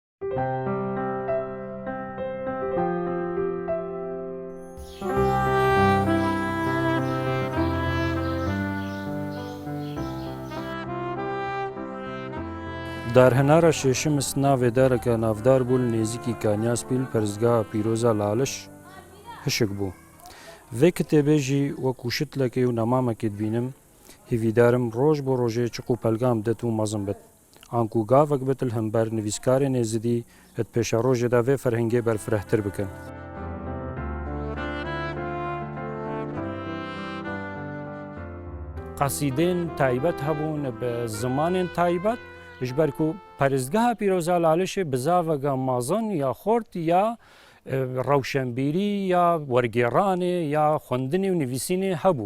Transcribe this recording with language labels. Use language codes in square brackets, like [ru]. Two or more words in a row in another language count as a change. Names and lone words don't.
[ku] دارهێنارە شێشم ناوێ دارەکە نافدار بوو نێزیکی کانیاسپیل پەرستگا پیرۆزە لالش هشک بوو. vê kitêbê jî wekû şitlekê û nemamekê dibînim hêvîdarim roj bo rojê çiq û pelgam dit û mezin bit. An ku gavek bit li hember nivîskarên êzidî et pêşa rojê de vê ferhengê berfirehtir bikin. Qasîdên taybet hebûn bi zimanên taybet ji ber ku peristgeha pîroza lalişê bi zaveka mazin ya xort ya rawşenbîrî ya wergêranê ya xwendinê û nivîsînê hebû.